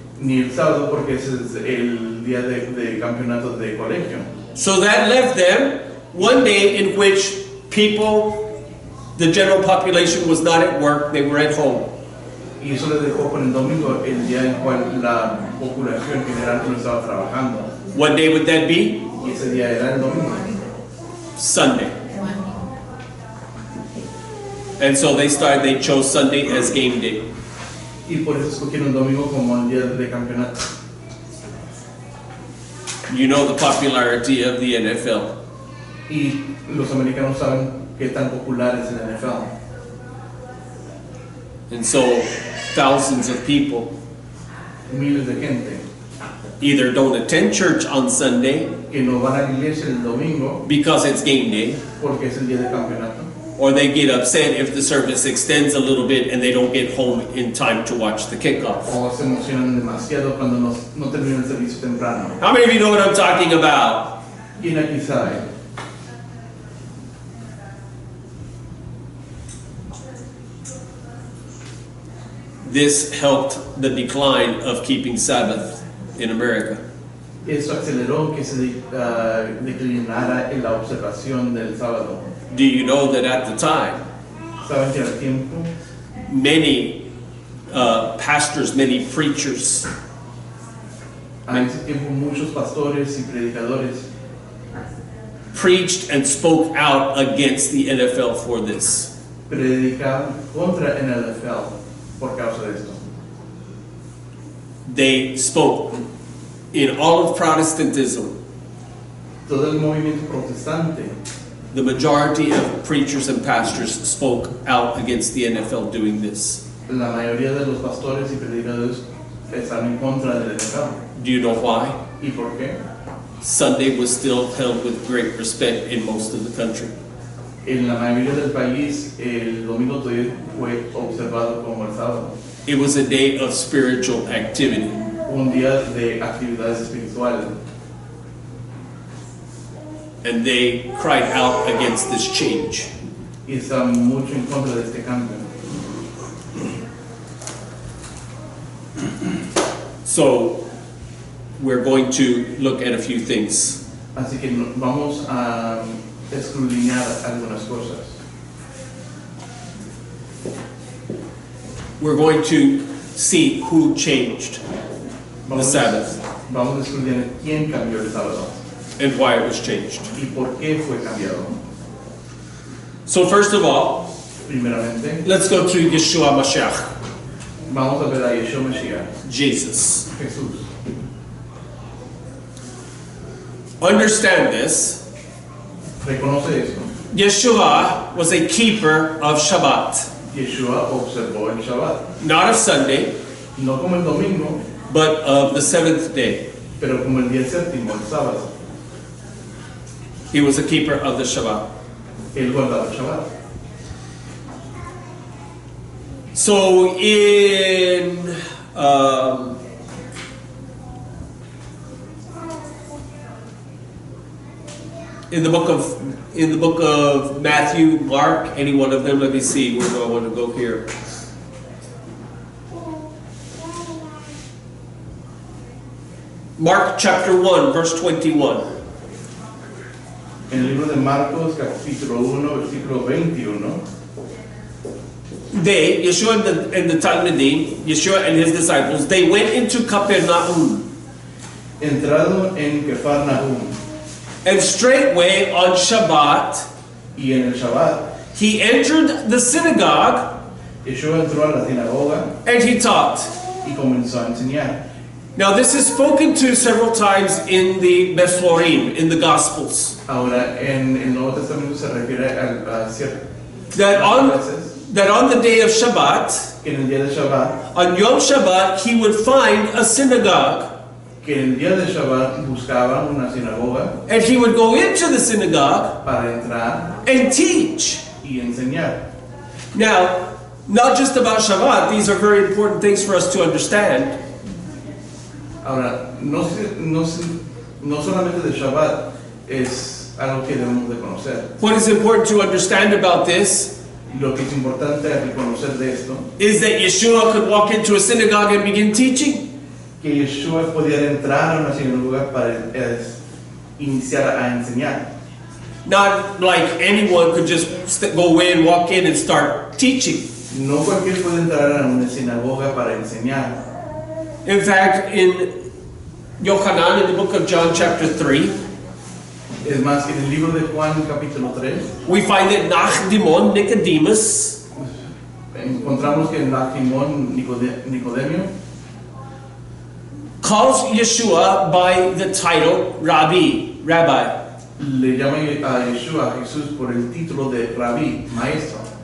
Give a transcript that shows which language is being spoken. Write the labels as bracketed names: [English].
[Spanish] Ni el sábado porque ese es el día de campeonato de colegio. [English] So that left them one day in which people, the general population was not at work, they were at home. [Spanish] Y eso les dejó con el domingo, el día en cual la población general no estaba trabajando. [English] What day would that be? [Spanish] Y ese día era el domingo. [English] Sunday. And so they chose Sunday as game day. [Spanish] Y por eso escogieron el domingo como el día de campeonato. [English] You know the popularity of the NFL. [Spanish] Y los americanos saben qué tan popular es el NFL. [English] And so thousands of people [Spanish] Miles de gente [English] either don't attend church on Sunday [Spanish] que no van a la iglesia el domingo [English] because it's game day, [Spanish] porque es el día de campeonato. [English] or they get upset if the service extends a little bit and they don't get home in time to watch the kickoff. [Spanish] O se emocionan demasiado cuando no termina el servicio temprano. [English] How many of you know what I'm talking about? [Spanish] ¿Quién aquí sabe? [English] This helped the decline of keeping Sabbath in America. [Spanish] Eso aceleró que se declinara en la observación del sábado. [English] Do you know that at the time, [Spanish] ¿Saben que al tiempo [English] many pastors, many preachers, [Spanish] a ese tiempo muchos pastores y predicadores [English] preached and spoke out against the NFL for this? [Spanish] predicaban contra el NFL por causa de esto? [English] They spoke in all of Protestantism. [Spanish] Todo el movimiento protestante, [English] The majority of preachers and pastors spoke out against the NFL doing this. [Spanish] la mayoría de los pastores y predicadores están en contra del NFL. [English] Do you know why? [Spanish] ¿Y por qué? [English] Sunday was still held with great respect in most of the country. [Spanish] En la mayoría del país el domingo todavía fue observado como el sábado, [English] It was a day of spiritual activity. [Spanish] un día de actividades espirituales. [English] And they cried out against this change. [Spanish] Y están mucho en contra de este cambio. [English] So we're going to look at a few things. [Spanish] Así que vamos a escudriñar algunas cosas. [English] We're going to see who changed the Sabbath [Spanish] Vamos a escudriñar quién cambió el sábado [English] and why it was changed. [Spanish] y por qué fue cambiado. [English] So first of all, [Spanish] Primeramente, [English] let's go to Yeshua Mashiach, [Spanish] vamos a ver a Yeshua Mashiach, [English] Jesus. [Spanish] Jesús. [English] Understand this. [Spanish] Reconoce eso. [English] Yeshua was a keeper of Shabbat, [Spanish] Yeshua observó el Shabbat, [English] not of Sunday, [Spanish] no como el domingo, [English] but of the seventh day. [Spanish] pero como el día séptimo, el sábado. [English] He was a keeper of the Shabbat. [Spanish] Él guardaba el Shabbat. [English] So in the book of Matthew, Mark, any one of them, let me see, where do I want to go here? Mark chapter 1, verse 21. [Spanish] En el libro de Marcos, capítulo 1, versículo 21, [English] They, Yeshua and the Talmudim, Yeshua and his disciples, they went into Capernaum. [Spanish] Entrado en Cafarnaúm [English] And straightway on Shabbat, [Spanish] y en el Shabbat, [English] he entered the synagogue [Spanish] Yeshua entró a la sinagoga [English] and he taught. [Spanish] y comenzó a enseñar. [English] Now this is spoken to several times in the Bethlorim, in the Gospels. [Spanish] Ahora, en el Nuevo Testamento se refiere a ciertas [English] That on, [Spanish] veces [English] that on the day of Shabbat, [Spanish] que en el día de Shabbat, [English] on Yom Shabbat, he would find a synagogue [Spanish] que en el día de Shabbat buscaba una sinagoga [English] and he would go into the synagogue [Spanish] para entrar [English] and teach. [Spanish] y enseñar. [English] Now, not just about Shabbat, these are very important things for us to understand. [Spanish] Ahora, no solamente de Shabbat es algo que debemos de conocer. [English] What is important to understand about this [Spanish] Lo que es importante reconocer de esto, [English] is that Yeshua could walk into a synagogue and begin teaching. [Spanish] que Yeshua podía entrar a una sinagoga para iniciar a enseñar. [English] Not like anyone could just go in, walk in, and start teaching. [Spanish] No cualquiera puede entrar a una sinagoga para enseñar. [English] In fact, in Yohanan, in the book of John, chapter 3, [Spanish] Es más, en el libro de Juan, capítulo 3, [English] we find that Nachdimon, Nicodemus, [Spanish] encontramos que Simón Nicodemio [English] calls Yeshua by the title Rabbi. [Spanish] le llama a Yeshua, a Jesús, por el título de Rabí, maestro.